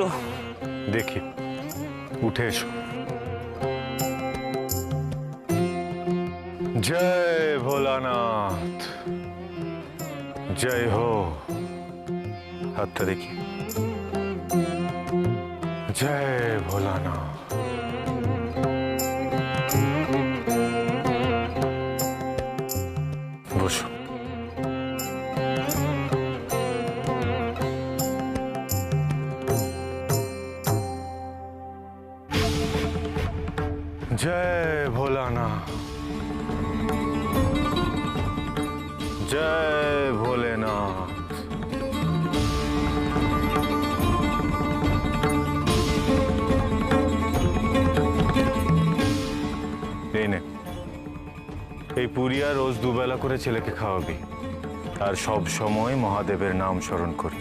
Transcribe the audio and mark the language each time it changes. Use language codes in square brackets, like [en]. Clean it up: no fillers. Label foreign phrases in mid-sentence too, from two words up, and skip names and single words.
[bn] দেখি, উঠে এসো। জয় ভোলানাথ, জয় হো। হাতটা দেখি। জয় ভোলানাথ। বসো। [hi] जय भोलानाथ, जय भोलेनाथ। [bn] এই নে, এই পুরিয়া রোজ দুবেলা করে ছেলেকে খাওয়াবি আর সব সময় মহাদেবের নাম স্মরণ করবি।